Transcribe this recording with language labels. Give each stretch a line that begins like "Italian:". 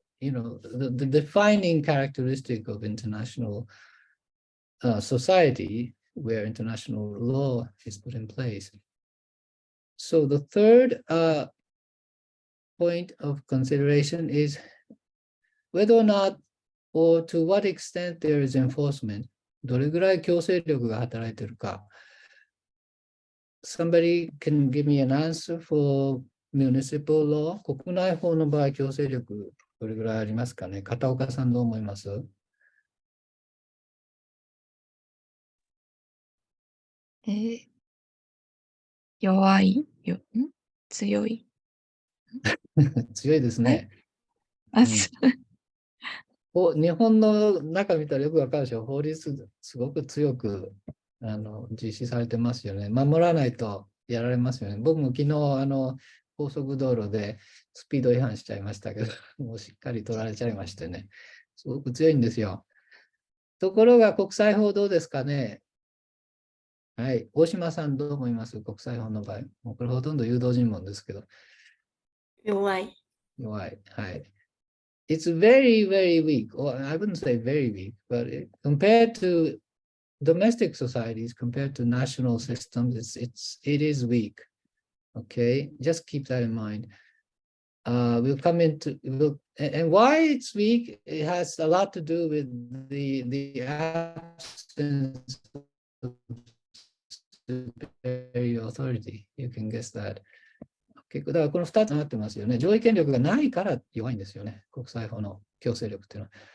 English: the defining characteristic of international society where international law is put in place. So the third point of consideration is whether or not or to what extent there is enforcement.
Japanese: どれぐらい強制力が働いているか。
English: Somebody can give me an answer for municipal law.
Japanese: 国内法の場合、強制力どれぐらいありますかね。片岡さんどう思います？弱いよ、強い。強いですね。あ、うん日本の中見たらよくわかるでしょ。法律すごく強く実施されてますよね。守らないとやられますよね。僕も昨日高速道路でスピード違反しちゃいましたけど、もうしっかり取られちゃいましてね。すごく強いんですよ。ところが国際法どうですかね。はい。大島さんどう思います？国際法の場合。もうこれほとんど誘導尋問ですけど。弱い。弱い。はい。
English: It's very, very weak, or I wouldn't say very weak, but compared to domestic societies, compared to national systems, it is weak. Okay, just keep that in mind. We'll come into, and why it's weak, it has a lot to do with the absence of superior authority. You can guess that.
Japanese: 結構だからこの2つになってますよね。上位権力がないから弱いんですよね。国際法の強制力っていうのは。